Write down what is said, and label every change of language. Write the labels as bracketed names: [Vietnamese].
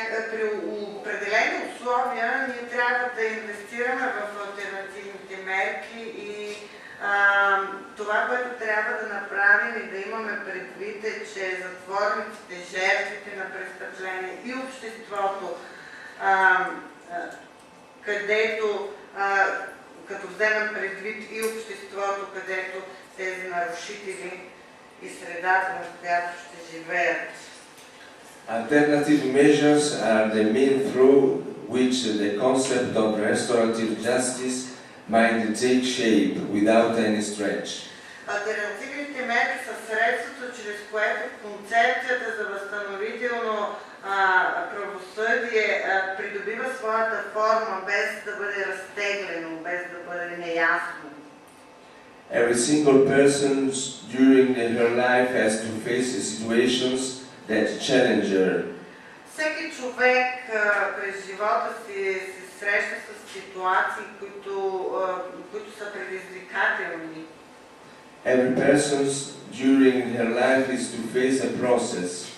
[Bulgarian] При определени условия ние трябва да инвестираме в алтернативните мерки и това, което трябва да направим и да имаме предвид е, че затворниците, жертвите на престъпления и обществото, където, като вземем предвид и обществото, където тези нарушители и средата, в която ще живеят. [English] Alternative measures are the mean through which the concept of restorative justice might take shape without any stretch. [Bulgarian] Алтернативните мерки са средството, чрез което концепцията за възстановително правосъдие придобива своята форма, без да бъде разтеглено, без да бъде неясно. [English] Every single person during her life has to face situations that challenge her. [Bulgarian] Всеки човек през живота си се среща с ситуации, които са предизвикателни. [English] Every person during her life is to face a process.